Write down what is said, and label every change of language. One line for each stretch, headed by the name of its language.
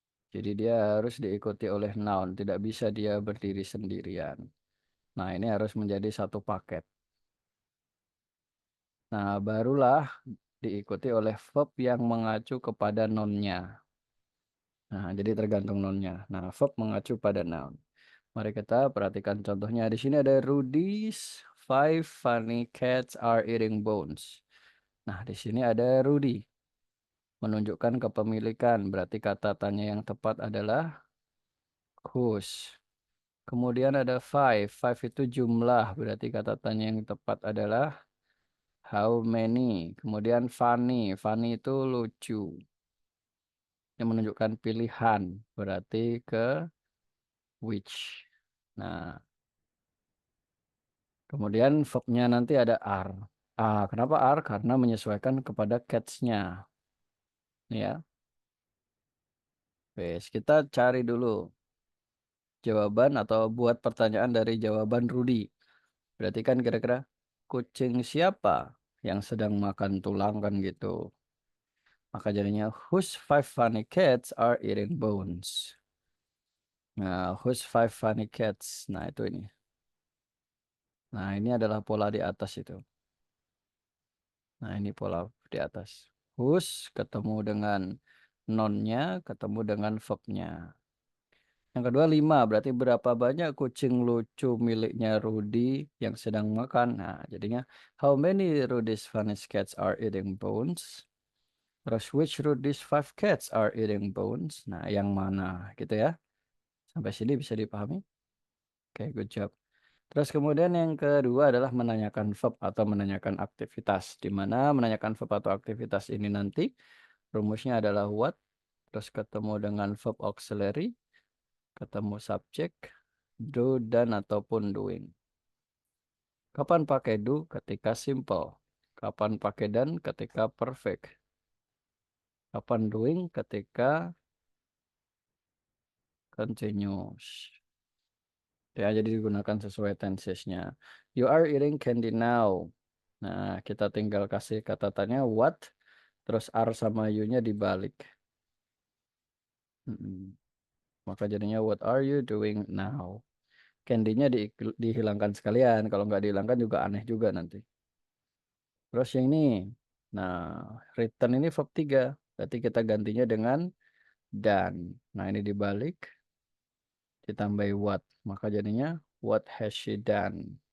Indonesian: Jadi dia harus diikuti oleh noun. Tidak bisa dia berdiri sendirian. Nah, ini harus menjadi satu paket. Nah, barulah diikuti oleh verb yang mengacu kepada noun-nya. Nah, jadi tergantung noun-nya. Nah, verb mengacu pada noun. Mari kita perhatikan contohnya. Di sini ada
English: Rudy's five funny cats are eating bones.
Indonesian: Nah, di sini ada Rudy. Menunjukkan kepemilikan. Berarti kata tanya yang tepat adalah whose. Kemudian ada five. Five itu jumlah. Berarti kata tanya yang tepat adalah how many. Kemudian funny. Funny itu lucu. Yang menunjukkan pilihan. Berarti ke which. Nah, kemudian verbnya nanti ada are. Ah, kenapa are? Karena menyesuaikan kepada cats-nya. Ya, wes kita cari dulu jawaban atau buat pertanyaan dari jawaban Rudy. Berarti kan kira-kira kucing siapa yang sedang makan tulang kan gitu. Maka jadinya
English: whose five funny cats are eating bones. Nah, whose five funny cats.
Indonesian: Nah, itu ini. Nah, ini adalah pola di atas itu. Nah, ini pola di atas. Whose ketemu dengan nonnya, ketemu dengan verbnya. Yang kedua 5, berarti berapa banyak kucing lucu miliknya Rudy yang sedang makan. Nah, jadinya
English: how many Rudy's funny cats are eating bones?
Indonesian: Terus
English: which Rudy's five cats are eating bones?
Indonesian: Nah, yang mana gitu ya. Sampai sini bisa dipahami? Oke,
English: good job.
Indonesian: Terus kemudian yang kedua adalah menanyakan verb atau menanyakan aktivitas. Di mana menanyakan verb atau aktivitas ini nanti rumusnya adalah what, terus ketemu dengan verb auxiliary, ketemu subjek, do, dan ataupun doing. Kapan pakai do? Ketika simple. Kapan pakai dan? Ketika perfect. Kapan doing? Ketika continuous. Ya, jadi digunakan sesuai tensesnya.
English: You are eating candy now.
Indonesian: Nah, kita tinggal kasih kata tanya what, terus are sama you-nya dibalik. Maka jadinya
English: what are you doing now?
Indonesian: Candy-nya dihilangkan sekalian. Kalau nggak dihilangkan juga aneh juga nanti. Terus yang ini. Nah, return ini verb 3. Berarti kita gantinya dengan dan. Nah, ini dibalik. Ditambahi what. Maka jadinya
English: what has she done.